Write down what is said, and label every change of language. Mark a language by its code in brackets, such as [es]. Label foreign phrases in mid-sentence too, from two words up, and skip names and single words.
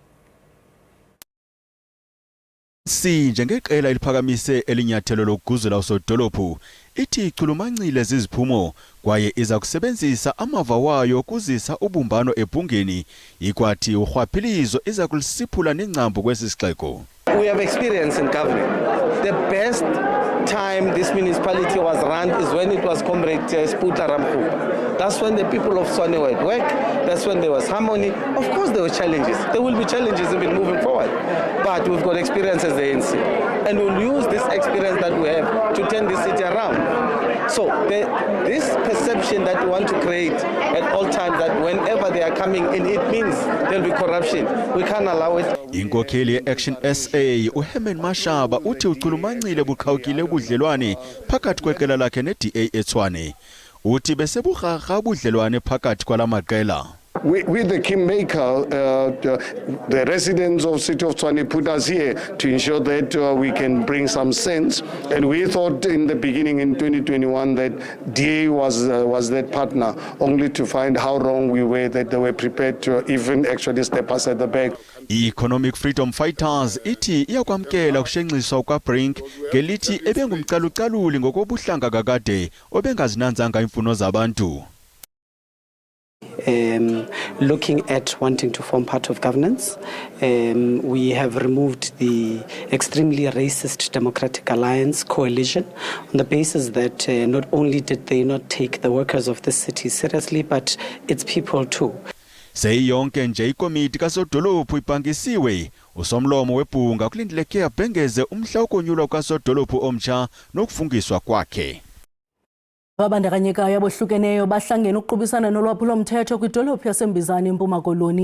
[xh] Njengeqela eliphakamise elinyathelo lokuguzula usodolophu ithi ichulumancile ziziphumo kwaye iza kusebenzisa amava wayo ukuzisa ubumbano ebhungeni, ikwathi urhwaphilizo iza kulisiphula nengcambu kwesi sixeko. [en] We have experience in governing. The best time this municipality was run is when it was Comrade Sputla Ramkhupa. That's when the people of Tshwane were at work. That's when there was harmony. Of course there were challenges. There will be challenges even moving forward. But we've got experience as the ANC. And we'll use this experience that we have to turn this city around. So this perception that we want to create at all times that whenever they are coming in, it means there'll be corruption. We can't allow it. [xh] Inkokheli ye-Action SA uHerman Mashaba uthi uchulumancile buqhawukile ubudlelwane phakathi kweqela lakhe ne-DA eTshwane. Uthi beseburharha ubudlelwane phakathi kwala maqela. [en] with the Kingmaker, the residents of City of Tshwane put us here to ensure that we can bring some sense. And we thought in the beginning in 2021 that DA was that partner, only to find how wrong we were, that they were prepared to even actually step us at the back. [xh] I-Economic Freedom Fighters ithi iyakwamkela kushenxiswa kwa-Brink ngelithi ebengumcalucaluli ngokobuhlanga kakade obengazinanzanga imfuno zabantu. [en] Looking at wanting to form part of governance, we have removed the extremely racist Democratic Alliance coalition on the basis that not only did they not take the workers of this city seriously, but its people too. [xh] Seyonke nje ikomiti kasodolophu ibhankisiwe usomlomo webhunga kulindeleke abhengeze umhla wokonyulwa kasodolophu omtsha nokufungiswa kwakhe. Ababandakanyekayo abohlukeneyo bahlangene ukuqubisana nolwaphulo-mthetho kwidolophu yaseMbizana eMpuma Koloni.